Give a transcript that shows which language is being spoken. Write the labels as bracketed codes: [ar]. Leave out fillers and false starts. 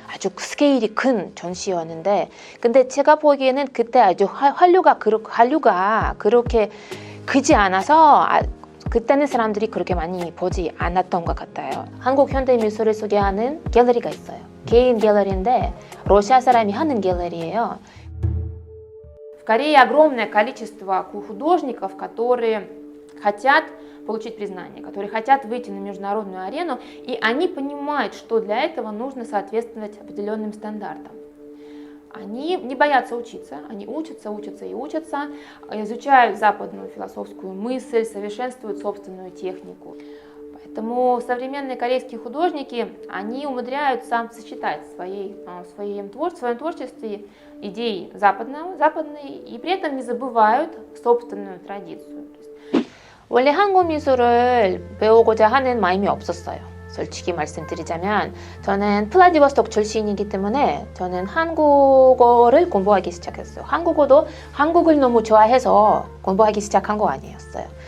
[ko] 아주 스케일이 큰 전시였는데 근데 제가 보기에는 그때 아주 한류가 그렇게 크지 않아서 그때는 사람들이 그렇게 많이 보지 않았던 것 같아요. 한국 현대미술을 소개하는 갤러리가 있어요. 개인 갤러리인데 러시아 사람이 하는 갤러리예요. [ru] В Корее огромное количество художников, которые хотят получить признание, которые хотят выйти на международную арену, и они понимают, что для этого нужно соответствовать определенным стандартам. Они не боятся учиться, они учатся, изучают западную философскую мысль, совершенствуют собственную технику. Поэтому современные корейские художники, они умудряются сочетать в своем творчестве идеи западные и при этом не забывают собственную традицию. [ko] 원래 한국 미술을 배우고자 하는 마음이 없었어요. 솔직히 말씀드리자면 저는 플라디보스토크 출신이기 때문에 저는 한국어를 공부하기 시작했어요. 한국을 너무 좋아해서 공부하기 시작한 거 아니었어요.